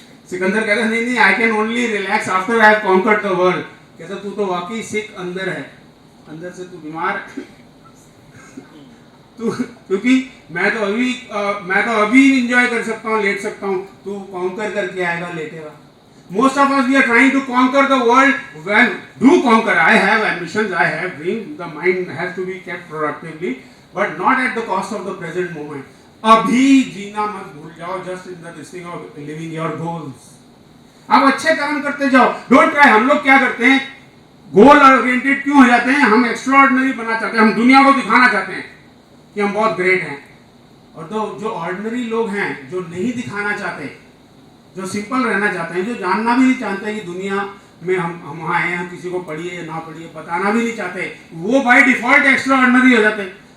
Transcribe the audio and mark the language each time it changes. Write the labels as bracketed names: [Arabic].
[Hindi] सिकंदर कहता है नहीं, [English] I can only relax after I have conquered the world. [Hindi] कहता तू तो वाकई सिक अंदर है, अंदर से तू बीमार तू, क्योंकि मैं तो अभी एंजॉय कर सकता हूँ, लेट सकता हूँ, तू कॉन्कर करके आएगा, लेटेगा। [English] Most of us we are trying to conquer the world. When do conquer, I have ambitions, I have dreams. The mind has to be kept productively, but not at the cost of the present moment. [Hindi] अभी जीना मत भूल जाओ, [English] just in the this thing of living your goals. [Hindi] आप अच्छे कर्म करते जाओ, [English] don't try। [Hindi] हम लोग क्या करते हैं, गोल ओरिएंटेड क्यों हो जाते हैं? हम एक्स्ट्राऑर्डिनरी बनना चाहते हैं, हम दुनिया को दिखाना चाहते हैं कि हम बहुत ग्रेट हैं। और जो ऑर्डिनरी लोग हैं, जो नहीं दिखाना चाहते, जो सिंपल रहना चाहते हैं, जो जानना भी नहीं चाहते कि दुनिया में हम आए हैं, किसी को पढ़िए या ना पढ़िए, बताना भी नहीं चाहते, वो बाय डिफॉल्ट एक्स्ट्रा ऑर्डिनरी हो जाते हैं।